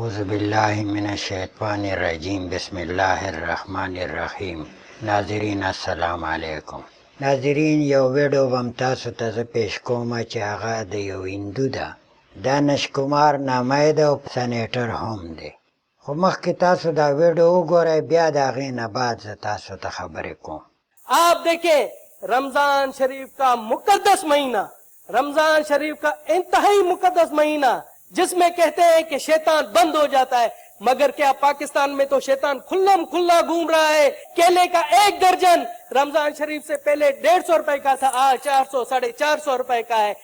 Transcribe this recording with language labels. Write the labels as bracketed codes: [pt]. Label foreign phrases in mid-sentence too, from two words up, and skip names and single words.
[ar] باللہ من الشیطان الرجیم بسم اللہ الرحمن الرحیم. ناظرین السلام علیکم. [ps] ناظرین یو ویډیو بم تاسو ته زه پیش کوم چې هغه د یو هندو ده. دانش کمار نامه ده او سنیټر هم دی. خو مخکې تاسو دا ویډیو وګورئ بیا د هغې نه بعد زه تاسو ته خبرې کوم. [ur] آپ دیکھیں رمضان شریف کا مقدس مہینہ، رمضان شریف کا انتہائی مقدس مہینہ جس میں کہتے ہیں کہ شیطان بند ہو جاتا ہے، مگر کیا پاکستان میں تو شیطان کھلم کھلا گھوم رہا ہے. کیلے کا ایک درجن رمضان شریف سے پہلے 150 روپے کا تھا، آج 400 450 روپے کا ہے.